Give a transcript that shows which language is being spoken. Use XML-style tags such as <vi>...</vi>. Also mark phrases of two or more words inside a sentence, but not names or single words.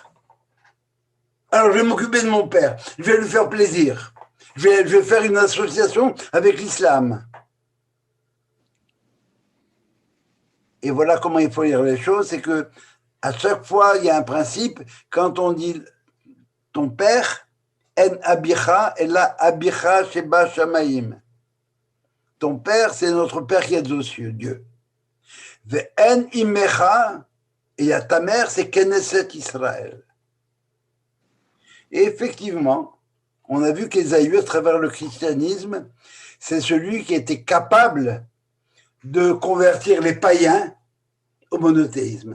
<fr>Alors je vais m'occuper de mon père, je vais lui faire plaisir. Je vais faire une association avec l'islam. Et voilà comment il faut lire les choses, c'est que à chaque fois, il y a un principe, quand on dit ton père,</fr> <he>את אביך,</he> <fr>et là,</fr> <he>אביך שבשמים.</he> <fr>Ton père, c'est notre père qui est aux cieux, Dieu.</fr> <he>ואת אמך,</he> <fr>et il y a ta mère, c'est Knesset Israël. Et effectivement, on a vu qu'Ésaü, à travers le christianisme, c'est celui qui était capable de convertir les païens au monothéisme.</fr>